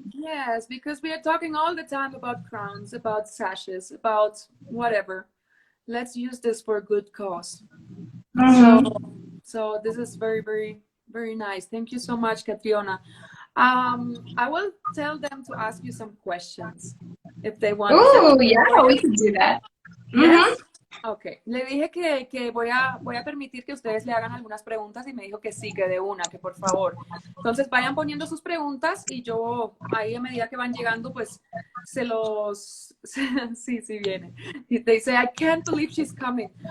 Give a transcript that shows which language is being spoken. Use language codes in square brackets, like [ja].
[en] Yes, because we are talking all the time about crowns, about sashes, about whatever. Let's use this for a good cause. So this is very, very, very nice. Thank you so much, Catriona. I will tell them to ask you some questions if they want. Oh, yeah, we can do that. Yes? [es] Ok, le dije que voy a permitir que ustedes le hagan algunas preguntas y me dijo que sí, que de una, que por favor. Entonces vayan poniendo sus preguntas y yo ahí a medida que van llegando pues se los... sí, sí viene. [en] They say, I can't believe she's coming.